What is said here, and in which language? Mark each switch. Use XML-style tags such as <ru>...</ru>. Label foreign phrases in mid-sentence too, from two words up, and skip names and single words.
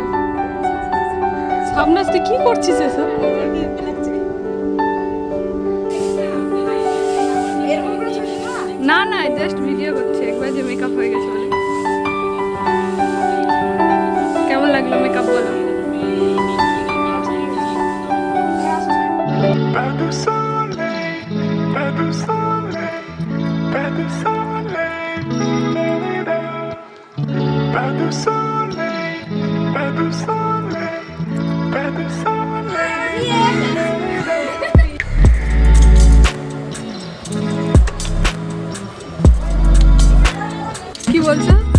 <bn>সামনাজ তুই কি করছিস এসব? না না,</bn> <en>just video</en> <bn>করছি, একবার যে মেকআপ হয়ে গেছে বলে। কেমন লাগলো মেকআপ বলো?</bn> <fr>Pas de soleil, pas de soleil, pas de soleil, pas de soleil, pas de soleil, pas de soleil.</fr> <bn>কি বলছো?</bn>